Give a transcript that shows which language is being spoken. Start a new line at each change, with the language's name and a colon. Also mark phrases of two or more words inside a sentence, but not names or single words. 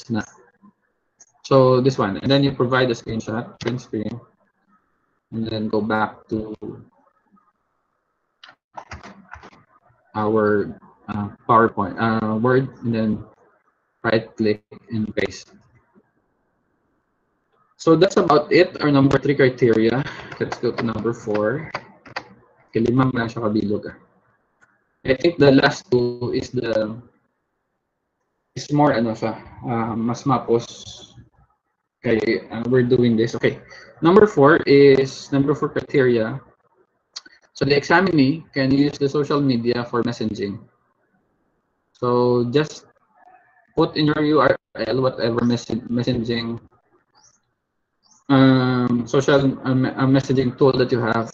English: So this one, and then you provide a screenshot, print screen, and then go back to our PowerPoint, Word, and then right click and paste. So that's about it, our number 3 criteria. Let's go to number 4.
Hiligaynon: Limang lang siya kabilog.
English: I think the last two is more
Hiligaynon: mas mapos kay
English: we're doing this. Okay. Number 4 criteria. So the examinee can use the social media for messaging. So just put in your URL whatever messaging social messaging tool that you have.